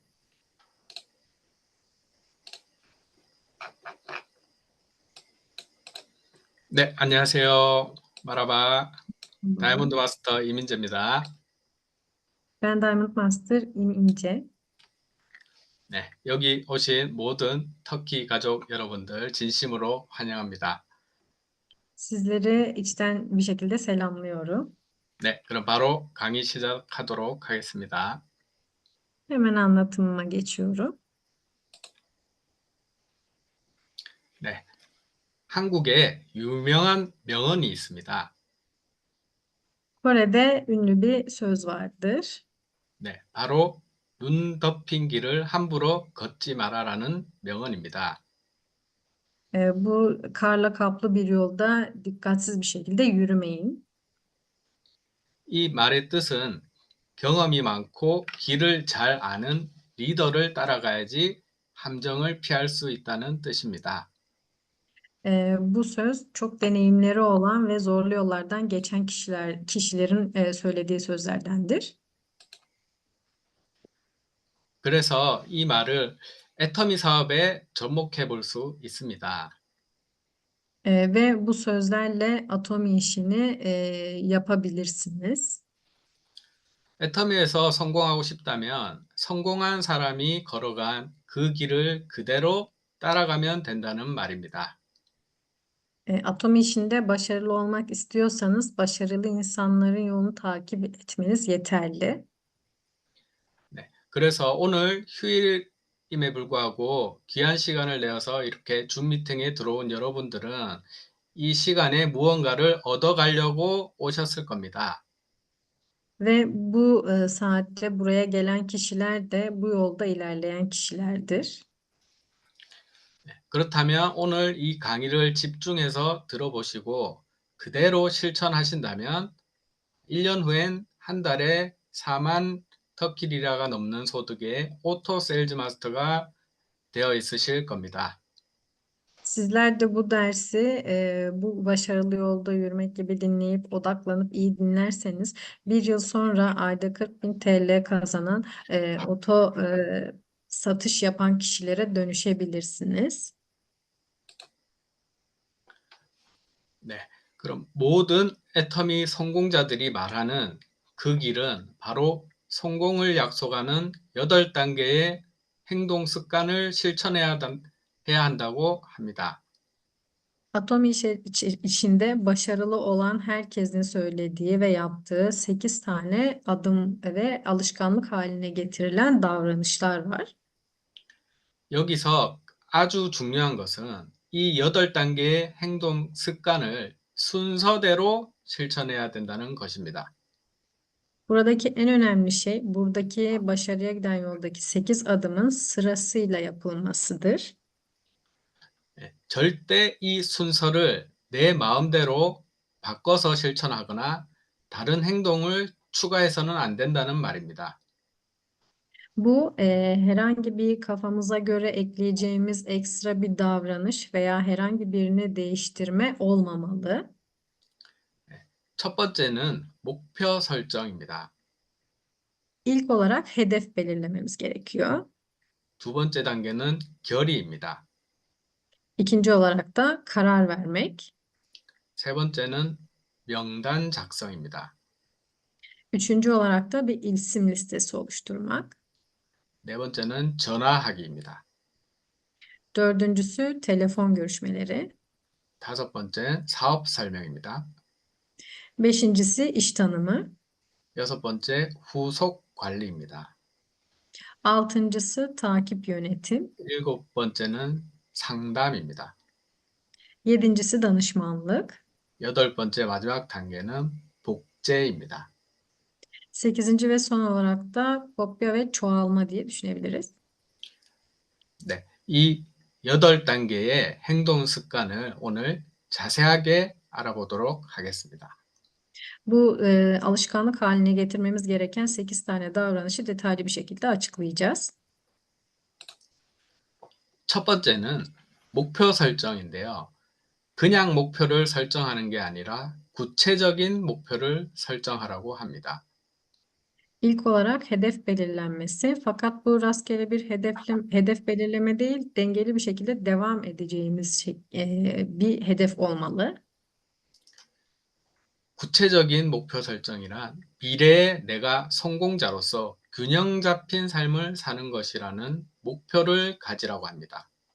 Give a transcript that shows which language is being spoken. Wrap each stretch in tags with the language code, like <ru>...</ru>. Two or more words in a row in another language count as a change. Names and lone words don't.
<ko>네, 안녕하세요. 마라바 다이아몬드 마스터 이민재입니다.</ko> <tr>Ben Diamond Master İnce.</tr> <ko>네, 여기 오신 모든 터키 가족 여러분들 진심으로 환영합니다.</ko> <tr>Sizleri içten bir şekilde selamlıyorum.</tr> <ko>네, 그럼 바로 강의 시작하도록 하겠습니다.</ko> <tr>Hemen anlatımıma geçiyorum.</tr> <ko>네, 한국에 유명한 명언이 있습니다.</ko> <tr>Kore'de ünlü bir söz vardır.</tr> <ko>네, 바로 눈 덮인 길을 함부로 걷지 마라라는 명언입니다.</ko> <tr>Bu karla kaplı bir yolda dikkatsiz bir şekilde yürümeyin.</tr> <ko>이 말의 뜻은 경험이 많고 길을 잘 아는 리더를 따라가야지 함정을 피할 수 있다는 뜻입니다.</ko> <tr>Bu söz çok deneyimleri olan ve zorlu yollardan geçen kişilerin söylediği sözlerdendir.</tr> <ko>그래서 이 말을 애터미 사업에 접목해 볼 수 있습니다.</ko> <tr>Ve bu sözlerle Atomi işini yapabilirsiniz.</tr> <ko>애터미에서 성공하고 싶다면 성공한 사람이 걸어간 그 길을 그대로 따라가면 된다는 말입니다.</ko> <tr>Atomi işinde başarılı olmak istiyorsanız başarılı insanların yolunu takip etmeniz yeterli.</tr> <ko>네, 그래서 오늘 휴일임에 불구하고 귀한 시간을 내어서 이렇게 줌 미팅에 들어온 여러분들은 이 시간에 무언가를 얻어가려고 오셨을 겁니다.</ko> <tr>Ve bu saatte buraya gelen kişiler de bu yolda ilerleyen kişilerdir.</tr> <ko>그렇다면 오늘 이 강의를 집중해서 들어보시고 그대로 실천하신다면 1년 후엔 한 달에 4만 터키 리라가 넘는 소득의 오토 세일즈 마스터가 되어 있으실 겁니다.</ko> <tr>Sizler de bu dersi bu başarılı yolda yürümek gibi dinleyip odaklanıp iyi dinlerseniz bir yıl sonra ayda 40.000 TL kazanan satış yapan kişilere dönüşebilirsiniz.</tr> <ko>네, 그럼 모든 애터미 성공자들이 말하는 그 길은 바로 성공을 약속하는 8단계의 행동 습관을 실천해야 한다고 합니다.</ko> <tr>Atom içinde başarılı olan herkesin söylediği ve yaptığı 8 tane adım ve alışkanlık haline getirilen davranışlar var.</tr> <ko>여기서 아주 중요한 것은 이 8단계의 행동 습관을 순서대로 실천해야 된다는 것입니다.</ko> <tr>Buradaki en önemli şey buradaki başarıya giden yoldaki 8 adımın sırasıyla yapılmasıdır.</tr> <ko>절대 이 순서를 내 ma음대로 바꿔서 실천하거나 다른 행동을 추가해서는 안 된다는 말입니다.</ko> <tr>Bu herhangi bir kafamıza göre ekleyeceğimiz ekstra bir davranış veya herhangi birini değiştirme olmamalı.</tr> <ko>첫 번째는 목표 설정입니다.</ko> <tr>İlk olarak hedef belirlememiz gerekiyor.</tr> <ko>두 번째 단계는 결의입니다.</ko> <tr>İkinci olarak da karar vermek.</tr> <ko>세 번째는 명단 작성입니다.</ko> <tr>Üçüncü olarak da bir isim listesi oluşturmak.</tr> <ko>네 번째는 전화하기입니다.</ko> <tr>Dördüncüsü telefon görüşmeleri.</tr> <ko>다섯 번째 사업 설명입니다.</ko> <tr>Beşincisi iş tanımı.</tr> <ko>여섯 번째 후속 관리입니다.</ko> <tr>Altıncısı takip yönetim.</tr> <ko>일곱 번째는 상담입니다.</ko> <tr>Yedincisi danışmanlık.</tr> <ko>여덟 번째 마지막 단계는 복제입니다.</ko> <tr>Sekizinci ve son olarak da kopya ve çoğalma diye düşünebiliriz.</tr> <ko>네, 이 8단계의 행동 습관을 오늘 자세하게 알아보도록 하겠습니다.</ko> <tr>Bu alışkanlık haline getirmemiz gereken 8 tane davranışı detaylı bir şekilde açıklayacağız.</tr> <ko>첫 번째는 목표 설정인데요. 그냥 목표를 설정하는 게 아니라 구체적인 목표를 설정하라고 합니다.</ko> <tr>İlk olarak hedef belirlenmesi, fakat bu rastgele bir hedef belirleme değil, dengeli bir şekilde devam edeceğimiz bir hedef olmalı.</tr> <ko>구체적인 목표 설정이란 미래에 내가 성공자로서 균형 잡힌 삶을 사는 것이라는 목표를 가지라고 합니다.</ko>